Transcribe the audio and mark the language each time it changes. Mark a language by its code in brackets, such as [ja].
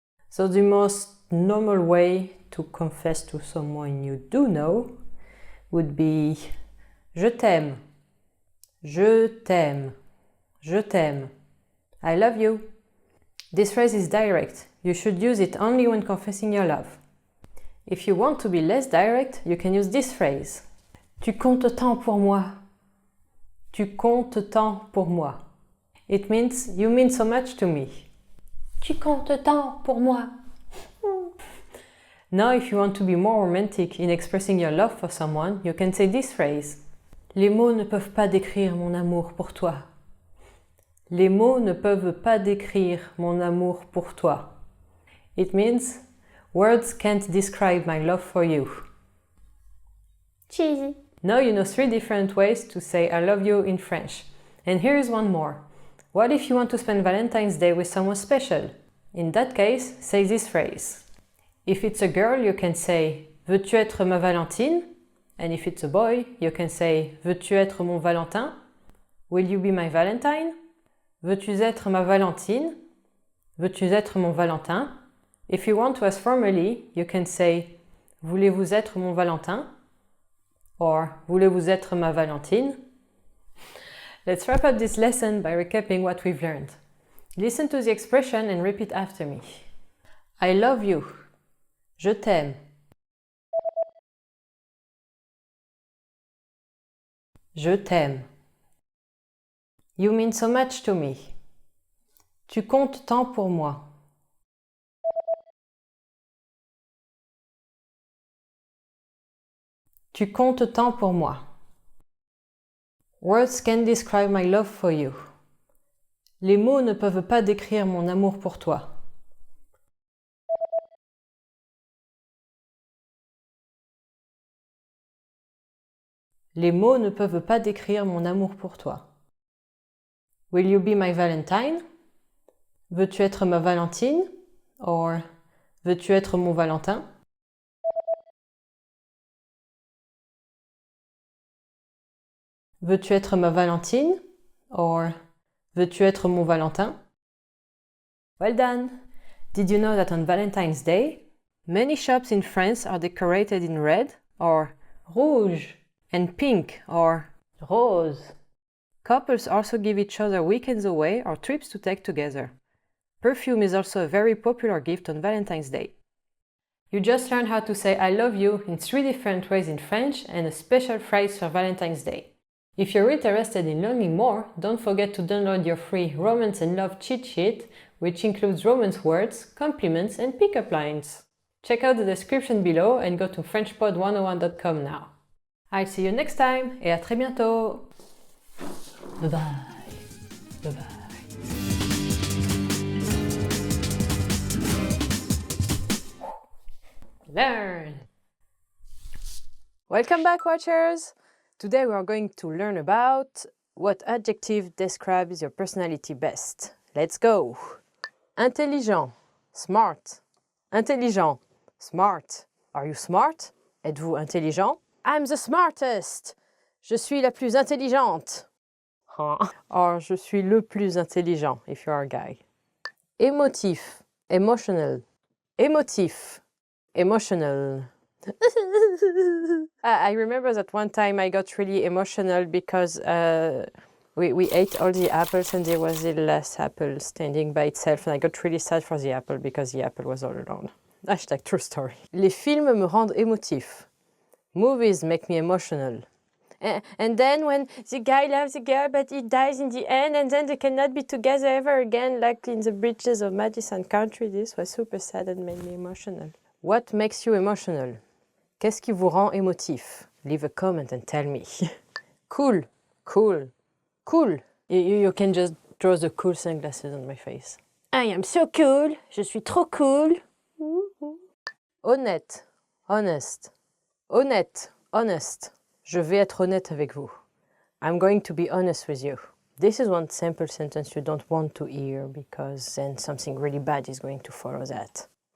[en] So the most normal way to confess to someone you do know would be [fr] Je t'aime, je t'aime, je t'aime, [en] I love you. This phrase is direct. You should use it only when confessing your love. If you want to be less direct, you can use this phrase. [fr] Tu comptes tant pour moi. Tu comptes tant pour moi. [en] It means you mean so much to me. [fr] Tu comptes tant pour moi. [en] Now, if you want to be more romantic in expressing your love for someone, you can say this phrase. [fr] Les mots ne peuvent pas décrire mon amour pour toi. Les mots ne peuvent pas décrire mon amour pour toi. [en] It means, words can't describe my love for you. Cheesy. Now you know 3 different ways to say I love you in French. And here is one more. What if you want to spend Valentine's Day with someone special? In that case, say this phrase. If it's a girl, you can say [fr] Veux-tu être ma Valentine? [en] And if it's a boy, you can say [fr] Veux-tu être mon Valentin? [en] Will you be my Valentine? [fr] Veux-tu être ma Valentine? Veux-tu être mon Valentin? [en] If you want to ask formally, you can say [fr] Voulez-vous être mon Valentin? [en] Or [fr] Voulez-vous être ma Valentine? [en] Let's wrap up this lesson by recapping what we've learned. Listen to the expression and repeat after me. I love you. [fr] Je t'aime. Je t'aime. [en] You mean so much to me. [fr] Tu comptes tant pour moi. Tu comptes tant pour moi. [en] Words can describe my love for you. [fr] Les mots ne peuvent pas décrire mon amour pour toi. Les mots ne peuvent pas décrire mon amour pour toi. [en] Will you be my Valentine? [fr] Veux-tu être ma Valentine? Or, veux-tu être mon Valentin? Veux-tu être ma Valentine? Or, veux-tu être mon Valentin? [en] Well done! Did you know that on Valentine's Day, many shops in France are decorated in red or rouge and pink or rose? Couples also give each other weekends away or trips to take together. Perfume is also a very popular gift on Valentine's Day. You just learned how to say I love you in 3 different ways in French and a special phrase for Valentine's Day. If you're interested in learning more, don't forget to download your free Romance and Love cheat sheet, which includes romance words, compliments, and pickup lines. Check out the description below and go to FrenchPod101.com now. I'll see you next time [fr] et à très bientôt! [en] Bye bye. Bye bye. Learn! Welcome back, watchers! Today we are going to learn about what adjective describes your personality best. Let's go! Intelligent, smart. Intelligent, smart. Are you smart? [fr] Êtes-vous intelligent? [en] I'm the smartest! [fr] Je suis la plus intelligente. [en] Or, [fr] je suis le plus intelligent, [en] if you are a guy. Émotif, emotional. Émotif, emotional. I remember that one time I got really emotional because we ate all the apples and there was the last apple standing by itself and I got really sad for the apple because the apple was all alone. Hashtag true story. [fr] Les films me rendent émotif. [en] Movies make me emotional. And then when the guy loves the girl but he dies in the end and then they cannot be together ever again like in the Bridges of Madison County, this was super sad and made me emotional. What makes you emotional? [fr] Qu'est-ce qui vous rend émotif? [en] Leave a comment and tell me. Cool, cool, cool. You can just draw the cool sunglasses on my face. I am so cool. [fr] Je suis trop cool. [en] Honnête, honest. Honnête, honest. [fr] Je vais être honnête avec vous. [en] I'm going to be honest with you. This is one simple sentence you don't want to hear because then something really bad is going to follow that.